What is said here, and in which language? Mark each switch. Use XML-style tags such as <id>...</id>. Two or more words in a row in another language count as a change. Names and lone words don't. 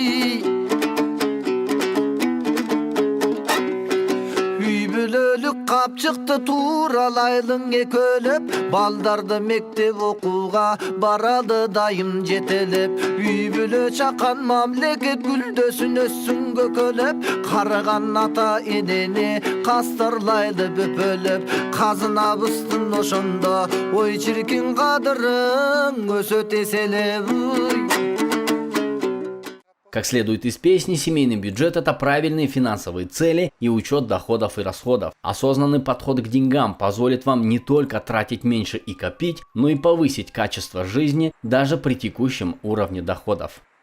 <ky>Үй бүлөлүк капчыкты тууралайлың экөлөп, балдарды мектеп окууга барады дайым жетелеп. Үй бүлө чакан мамлекет гүлдөсүн өссүн көкөлөп, карыган ата энени кастарлайлы бөпөлөп. Казынабыздын ошондо, ой чиркин кадырың өсөт эселеп.</ky> <ru>Как следует из песни, семейный бюджет – это правильные финансовые цели и учет доходов и расходов. Осознанный подход к деньгам позволит вам не только тратить меньше и копить, но и повысить качество жизни даже при текущем уровне доходов.</ru>